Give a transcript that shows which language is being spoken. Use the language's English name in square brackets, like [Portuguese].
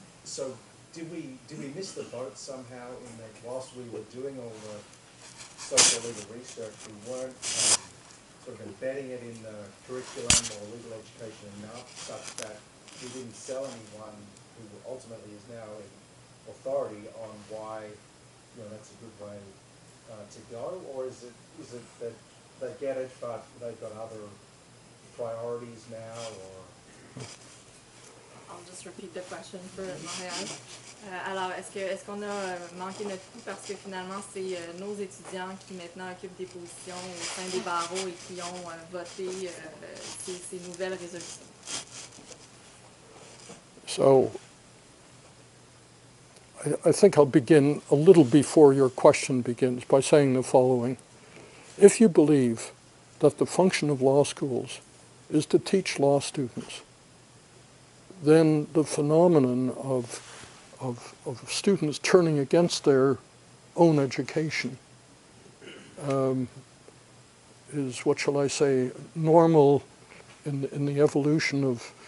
[English] So did we miss the boat somehow in that whilst we were doing all the socio-legal research, we weren't sort of embedding it in the curriculum or legal education enough such that we didn't sell anyone who ultimately is now in authority on why that's a good way to go? Or is it that they get it but they've got other priorities now? Or I'll just repeat the question for Montréal. [French] Alors, est-ce qu'on a manqué notre coup parce que finalement, c'est nos étudiants qui maintenant occupent des positions au sein des barreaux et qui ont voté ces nouvelles résolutions? [English] So, I think I'll begin a little before your question begins by saying the following. If you believe that the function of law schools is to teach law students, then the phenomenon of students turning against their own education is, what shall I say, normal in the evolution of